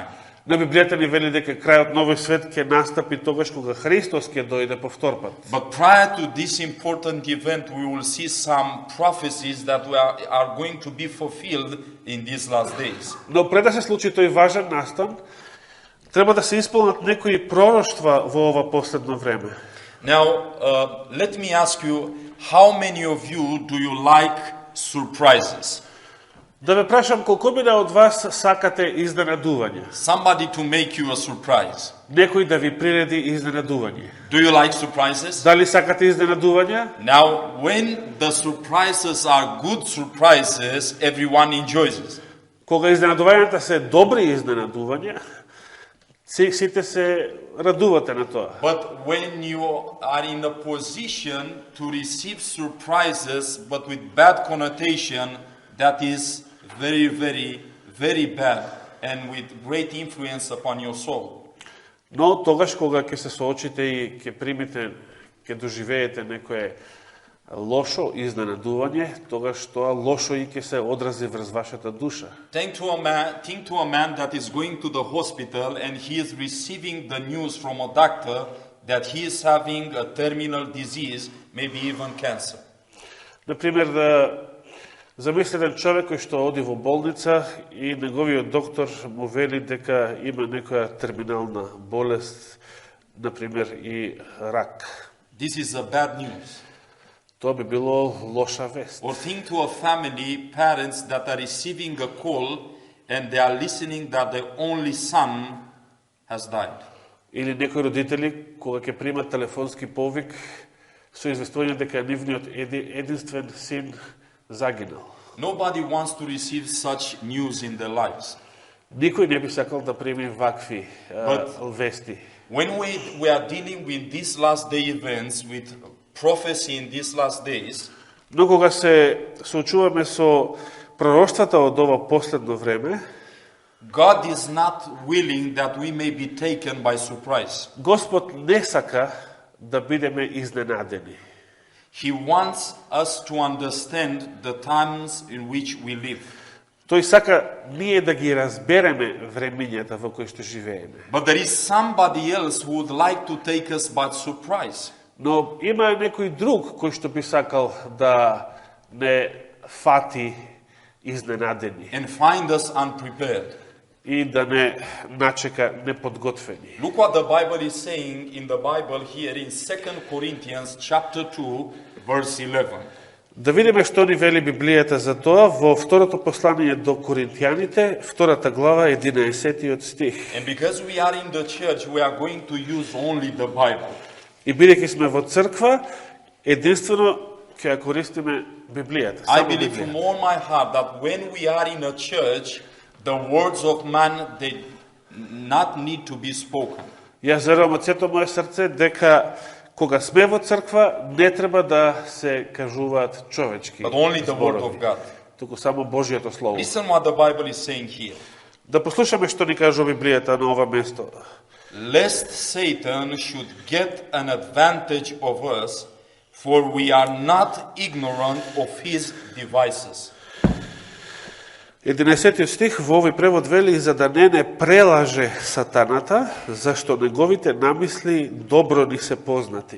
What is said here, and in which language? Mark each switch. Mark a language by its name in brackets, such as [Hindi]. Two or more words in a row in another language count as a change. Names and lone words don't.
[Macedonian] На Библијата ни вели дека крајот на овој свет ќе настапи тогаш кога Христос ќе дојде повтор пат. [English] But prior to this important event, we will see some prophecies that are going to be fulfilled in these last days. [Macedonian] Но пред да се случи тој важен настан, треба да се исполнат некои пророштва во ова последно време. [English] Now, let me ask you, how many of you do you like surprises? [Macedonian] Да ве прашам колку мина од вас сакате изненадување? [English] Somebody to make you a surprise. [Macedonian] Некој да ви приреди изненадување. [English] Do you like surprises? [Macedonian] Дали сакате изненадување? [English] Now, when the surprises are good surprises, everyone enjoys it. [Macedonian] Кога изненадувањата се добри изненадувања, сите се радувате на тоа. [English] But when you are in a position to receive surprises, but with bad connotation, that is very, very, very bad and with great influence upon your soul. [Macedonian] Но тогаш кога ќе се соочите и ќе примите, ќе доживеете некое лошо изненадување, тогаш тоа лошо и ќе се одрази врз вашата душа. [English] Think to a man that is going to the hospital and he is receiving the news from a doctor that he is having a terminal disease, maybe even cancer. [Macedonian] Например, да замислите еден човек кој што оди во болница и неговиот доктор му вели дека има некоја терминална болест, например и рак. [English] This is a bad news. [Macedonian] Тоа би било лоша вест. [English] Or think to a family, parents that are receiving a call and they are listening that their only son has died. [Macedonian] Или некои родители кога ќе примат телефонски повик со известување дека нивниот единствен син загинал. [English] Nobody wants to receive such news in their lives. [Macedonian] Никој не би сакал да прими вакви вести. [English] When we are dealing with these last day events, with prophecy in these last days, [Macedonian] Но кога се соочуваме со пророштвата од ова последно време, [English] God is not willing that we may be taken by surprise. [Macedonian] Господ не сака да бидеме изненадени. [English] He wants us to understand the times in which we live. [Macedonian] Тој сака ние да ги разбереме времињата во кои што живееме. [English] But there is somebody else who would like to take us by surprise. [Macedonian] Но има некој друг кој што би сакал да не фати изненадени [English] And find us unprepared. [Macedonian] и да не начека неподготвени. [English] Look what the Bible is saying in the Bible here in 2 Corinthians chapter 2 verse 11. [Macedonian] Да видиме што ни вели Библијата за тоа во второто послание до Коринтијаните, втората глава, 11 стих. [English] And because we are in the church, we are going to use only the Bible. [Macedonian] И бидејќи сме во црква, единствено ќе ја користиме Библијата. [English] I [Macedonian] Само [English] believe from [Macedonian] Библијата. [English] all my heart that when we are in a church, the words of man, they not need to be spoken. [Macedonian] Јас верувам од сето мое срце дека кога сме во црква не треба да се кажуваат човечки [English] But only the word [Macedonian] зборови, [English] of God. [Macedonian] туку само Божјото слово. [English] Listen what the Bible is saying here. [Macedonian] Да послушаме што ни кажува Библијата на ова место. [English] Lest Satan should get an advantage of us, for we are not ignorant of his devices. [Macedonian] 11 стих во овој превод вели за да не прелаже сатаната, зашто неговите намисли добро ни се познати.